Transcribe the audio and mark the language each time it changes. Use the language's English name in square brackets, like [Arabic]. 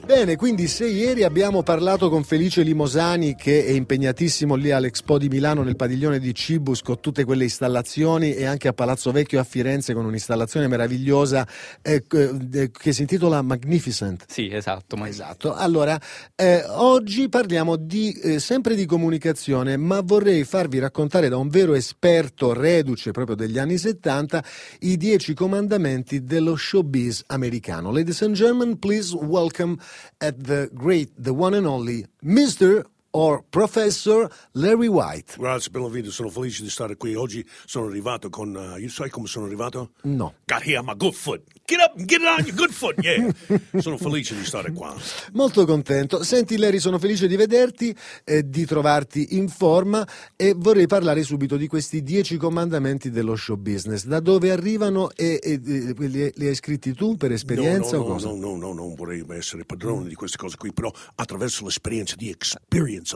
[Italian] Bene, quindi se ieri abbiamo parlato con Felice Limosani, che è impegnatissimo lì all'Expo di Milano nel padiglione di Cibus con tutte quelle installazioni, e anche a Palazzo Vecchio a Firenze con un'installazione meravigliosa che si intitola Magnificent. Sì, esatto. Esatto. Allora, oggi parliamo di sempre di comunicazione, ma vorrei farvi raccontare da un vero esperto reduce proprio degli anni 70 i 10 comandamenti dello showbiz americano. [English] Ladies and gentlemen, please welcome at the great, the one and only Mr. or Professor Larry White. [Italian] Grazie per l'invito, sono felice di stare qui. Oggi sono arrivato con... [English] you [Italian] sai come sono arrivato? No. [English] Got here on my good foot. Get up, get it on your good foot, yeah. [Italian] Sono felice di stare qua. Molto contento. Senti Larry, sono felice di vederti, di trovarti in forma, e vorrei parlare subito di questi 10 comandamenti dello show business. Da dove arrivano e li hai scritti tu per esperienza? No, non vorrei essere padrone di queste cose qui, però attraverso l'esperienza di experience.